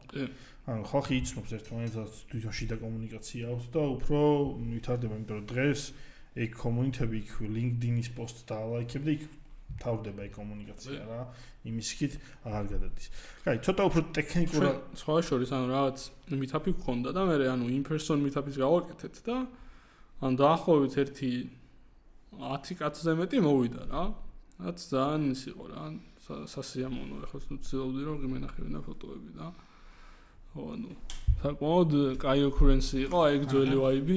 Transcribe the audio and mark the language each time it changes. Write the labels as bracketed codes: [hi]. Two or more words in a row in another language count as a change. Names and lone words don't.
[ka] ანუ ხალხი იცნობს ერთმანეთს თვითონ შიდა კომუნიკაცია აქვს და უფრო ვითარდება იმიტომ რომ დღეს ეგ community-ები იქ LinkedIn-ის პოსტს დაალაიქებ და იქ თავდება ეგ კომუნიკაცია რა იმის იქით აღარ გადადის. კაი, ცოტა უფრო ტექნიკურად სხვა შორის ანუ რაღაც meetup-ი გქონდა და მე ანუ [en] in person meetup- [ka] ის გავაკეთეთ და ან დაახლოებით 10 კაცზე მეტი მოვიდა რა. რაც ძალიან ის იყო რა, სასიამოვნო, ახლა ვცდილობდი რომ მენახებინა ფოტოები და ხო, ანუ საკმაოდ კაი ოქურენსი იყო, აი ეგ ძველი ვაიბი.